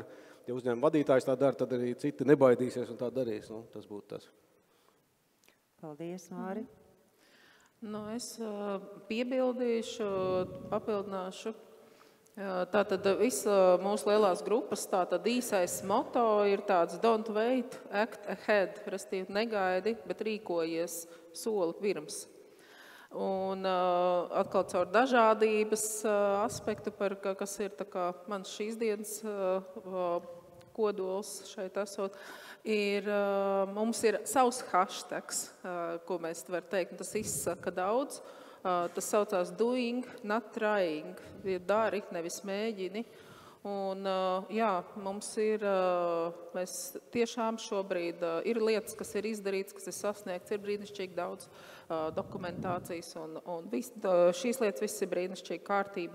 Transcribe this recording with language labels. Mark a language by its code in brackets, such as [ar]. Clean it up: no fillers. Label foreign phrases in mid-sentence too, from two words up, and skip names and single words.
[lv] Ja uzņēmuma vadītājs tā dara, tad arī citi nebaidīsies un tā darīs. Tas būtu tas. Paldies, Māri. Es piebildīšu, papildināšu. Tātad visa mūsu lielās grupas īsais moto ir tāds [en] don't wait, act ahead, [lv] restīvi negaidi, bet rīkojies soli pirms. Un atkal caur dažādības aspektu, kas ir mans šīs dienas kodols šeit esot, mums ir savs hashtags, ko mēs var teikt, un tas izsaka daudz. Tas saucās [en] doing, not trying, [lv] dari, nevis mēģini. Un mums mēs tiešām šobrīd ir lietas, kas ir izdarīts, kas ir sasniegts, ir brīnišķīgi daudz dokumentācijas, un šīs lietas viss ir brīnišķīgi kārtībā.